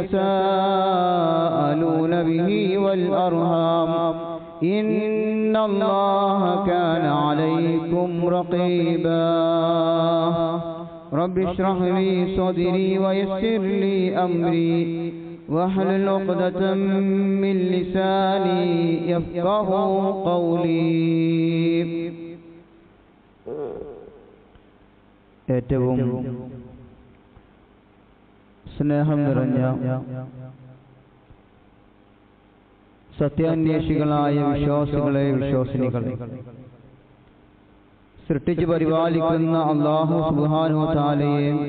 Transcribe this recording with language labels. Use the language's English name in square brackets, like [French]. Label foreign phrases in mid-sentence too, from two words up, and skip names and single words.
[Arabic] تساءلون به والأرحام إن الله كان عليكم رقيبا رب اشرح لي صدري ويسر لي أمري واحلل عقدة من لساني يفقهوا قولي [Malayalam] ഏറ്റവും സ്നേഹം നിറഞ്ഞ സത്യാന്വേഷികളായ വിശ്വാസികളെ വിശ്വാസിനികളെ സൃഷ്ടിച്ചു പരിപാലിക്കുന്ന [Arabic] الله سبحانه وتعالى